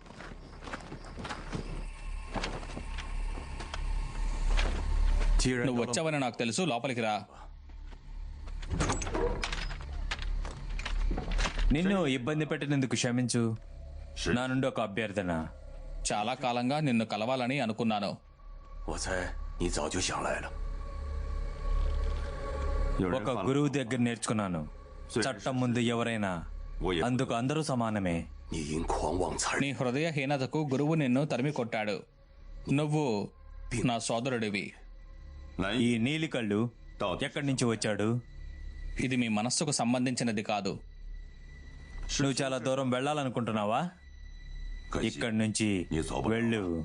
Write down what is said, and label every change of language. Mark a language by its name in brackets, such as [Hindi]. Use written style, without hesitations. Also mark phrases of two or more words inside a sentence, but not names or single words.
[Telugu] నువ్వు వచ్చావని నాకు తెలుసు. లోపలికి రా. నిన్ను ఇబ్బంది పెట్టినందుకు క్షమించు. నా నుండి ఒక అభ్యర్థన. చాలా కాలంగా నిన్ను కలవాలని అనుకున్నాను. [Chinese] 我猜你早就想来了。 [Telugu] ఒక గురువు దగ్గర నేర్చుకున్నాను. చట్టం ముందు ఎవరైనా, అందుకు అందరూ సమానమే. [Chinese] 你因狂妄残 [Telugu] నీ హృదయహీనతకు గురువు నిన్ను తరిమి కొట్టాడు. నువ్వు నా సోదరుడివి. [Chinese] 忍 [Telugu] ఈ నీలి కళ్ళు ఎక్కడి నుంచి వచ్చాడు? ఇది మీ మనస్సుకు సంబంధించినది కాదు. నువ్వు చాలా దూరం వెళ్ళాలనుకుంటున్నావా? ఇక్కడి నుంచి వెళ్ళు.